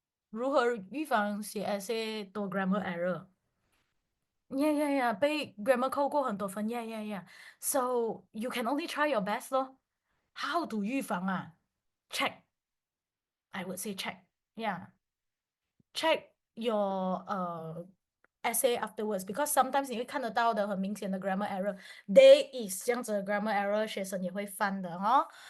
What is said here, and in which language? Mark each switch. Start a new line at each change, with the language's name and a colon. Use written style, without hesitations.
Chinese: 如何预防写 essay 多 grammar error？ Yeah，被 grammar 扣过很多分。
English: Yeah。 So you can only try your best 咯。 How to
Chinese: 预防啊？
English: Check. I would say check. Yeah. Check your essay afterwards because sometimes
Chinese: 你会看得到的很明显的
English: grammar error. There is
Chinese: 这样子的 grammar error， 学生也会犯的哦。